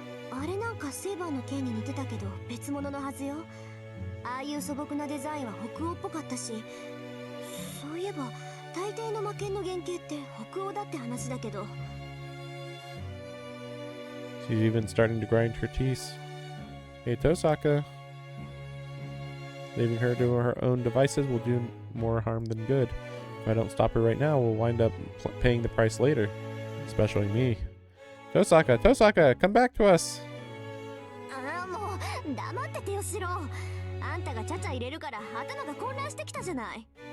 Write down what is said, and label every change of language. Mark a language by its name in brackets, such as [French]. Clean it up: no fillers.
[Japanese] あれなんかセーバーの剣に似てたけど別物のはずよ。ああいう素朴なデザインは北欧っぽかったし、そういえば大抵の魔剣の原型って北欧だって話だけど。 [English] She's even starting to grind her teeth. Hey, Tosaka. Leaving her to her own devices will do more harm than good. If I don't stop her right now, we'll wind up paying the price later. Especially me. Tosaka, come back to us! [Japanese] ああ、もう黙っててよ、シロ。あんたがちゃちゃ入れるから頭が混乱してきたじゃない。